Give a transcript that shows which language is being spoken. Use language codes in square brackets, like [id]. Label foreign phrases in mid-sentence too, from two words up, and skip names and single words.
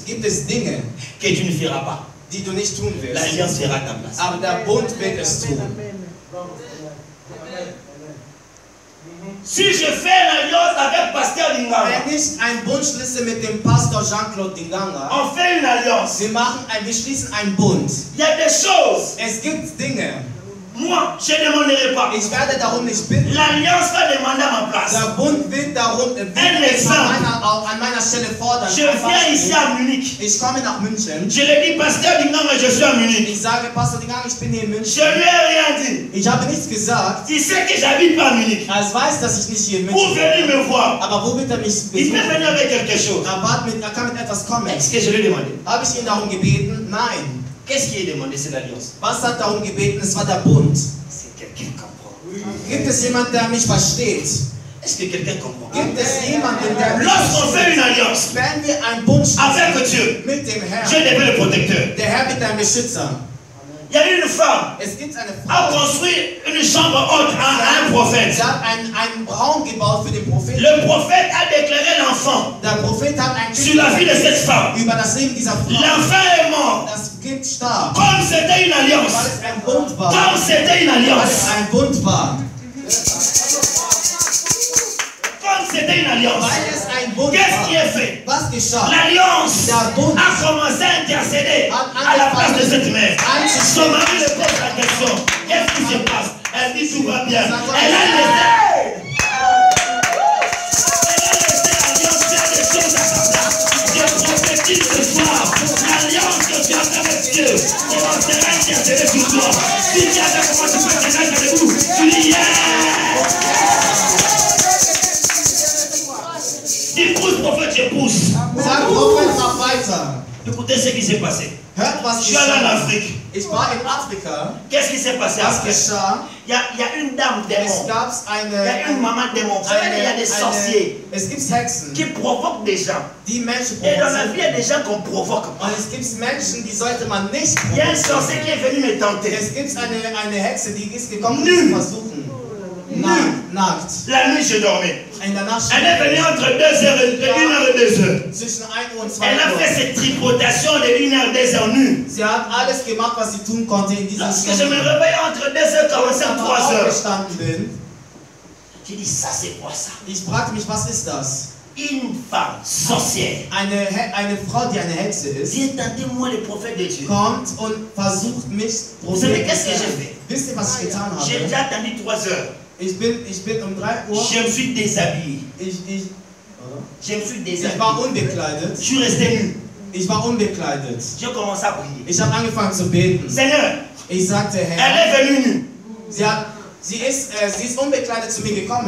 [de] gibt es Dinge, [fr] que tu ne feras pas. [de] die du nicht tun wirst. [fr] L'alliance fera ta place. [de] Aber der Bund wird es tun. [fr] Si je fais l'alliance avec Pasteur Dinganga, [de] Wenn ich einen Bund schließe mit dem Pastor Jean-Claude Dinganga, [fr] on fait une alliance. [de] wir schließen einen Bund. [fr] Il y a des choses. [de] Es gibt Dinge, [fr] Moi, je ne demanderai pas. [de] Ich werde darum nicht bitten. [fr] L'alliance va demander à ma place. [de] Der Bund wird darum an meiner Stelle fordern. [fr] Je viens ici à Munich. [de] Ich komme nach München. [fr] Je le dis, Pasteur Dinganga, je suis à Munich. [de] Ich sage, Pastor Dingang, ich bin hier in [fr] Je [de] München. [fr] lui ai rien dit. [de] Ich habe nichts gesagt. [fr] Il sait que j'habite pas à Munich. [de] Er weiß, dass ich nicht hier in [fr] Pour [de] München [fr] venir [de] bin. [fr] me voir. [de] Aber wo wird er mich [fr] Il peut [de] besuchen? [fr] venir avec quelque chose. [de] Er kann mit etwas kommen. [fr] Est-ce que je lui ai demandé? [de] Habe ich ihn darum gebeten? Nein. [fr] Qu'est-ce qui est demandé? C'est l'alliance. [de] Was hat darum gebeten? Es war der Bund. [fr] C'est quelqu'un qui comprend. [de] Gibt es jemanden, der mich versteht? [fr] Est-ce que quelqu'un comprend? [de] Gibt es jemanden, der mich [fr] Lorsqu'on fait une alliance [de] Wenn wir einen Bund [fr] avec [de] schließen [fr] Dieu, [de] mit dem [fr] Dieu [de] Herrn, [fr] devient le protecteur. [de] der Herr wird dein Beschützer. [fr] Il y a une femme [de] Es gibt eine [fr] qui a [de] Frau, [fr] construit une chambre haute à un prophète. [de] sie hat einen Raum gebaut für den Propheten. [fr] Le prophète a déclaré l'enfant [de] Der Prophet hat ein [fr] sur la vie de cette femme. [de] über das Leben dieser Frau. [fr] L'enfant est mort. [de] Das Kind starb, [fr] Comme c'était une [de] weil [fr] alliance. [de] es ein Bund war. [fr] Comme c'était une [de] Weil es [fr] alliance. [de] ein Bund war. [fr] Comme c'était une alliance. [de] Weil es ein Bund [fr] Qu'est-ce qui [de] war. [fr] est fait? [de] Was geschah? [fr] L'alliance [de] Der Bund [fr] a commencé à intercéder à la place de cette mère. Son mari lui pose la question. Qu'est-ce qui se passe? Elle dit tout va bien. Elle a laissé l'alliance faire des choses à sa place. Je prophétise ce soir. L'alliance que tu as fait avec Dieu commencera à intercéder sur toi. Si tu as fait comment tu peux te mettre debout, tu dis yeah! Il pousse, prophète, je pousse. [de] Sag Prophet, mach weiter. [fr] Écoutez ce qui s'est passé. [de] Hört, was [fr] Je suis allé en [de] geschah. [fr] Afrique. [de] Ich war in Afrika. [fr] Qu'est-ce qui s'est passé [de] Was [fr] après? [de] geschah? [fr] Il y a une dame [de] Es [fr] démon. [de] gab [fr] Il y a une maman démon. Vous savez, il y a des sorciers [de] es gibt Hexen, [fr] qui provoquent des gens. [de] die Menschen [fr] Et dans la [de] provozieren. [fr] vie, il y a des gens qu'on provoque. [de] Und es gibt Menschen, die sollte man nicht [fr] Il y a un [de] provozieren. [fr] sorcier qui est venu me tenter. [de] Es gibt eine Hexe, die ist gekommen, [fr] Nu. [de] um zu versuchen. Nackt. [fr] La nuit, je dormais. [de] In der Nacht. [fr] Elle est venue entre 2h et 2h. [de] Zwischen 1 Uhr und 2 [fr] Elle a fait [de] Uhr. [fr] cette tripotation de 1h, 2h nue. [de] Sie hat alles gemacht, was sie tun konnte in dieser [fr] Lorsque je me [de] Stunde. [fr] réveille entre 2h45 et 3h, [de] aufgestanden bin, [fr] j'ai dit ça c'est quoi ça? [de] ich fragte mich, was ist das? [fr] Une femme sorcière. [de] Eine Frau, die eine Hexe ist, [fr] Viens tenter moi le prophète de Dieu. [de] kommt und versucht mich [fr] Vous savez [de] Propheten [fr] qu'est-ce [de] zu [fr] que j'ai [de] werden. [fr] fait? [de] Wisst ihr, was ich getan [fr] J'ai [de] habe? [fr] déjà attendu 3 heures. [de] Ich bin um 3 Uhr, [fr] Je me suis déshabillé. Je me suis [de] ich [fr] déshabillé. [de] war unbekleidet. [fr] Je suis resté nu. [de] Ich war unbekleidet. [fr] J'ai commencé à prier. [de] Ich habe angefangen zu beten. [fr] Seigneur, [de] Ich sagte, [fr] elle [de] Herr, [fr] est venue nue. [de] sie ist unbekleidet zu mir gekommen.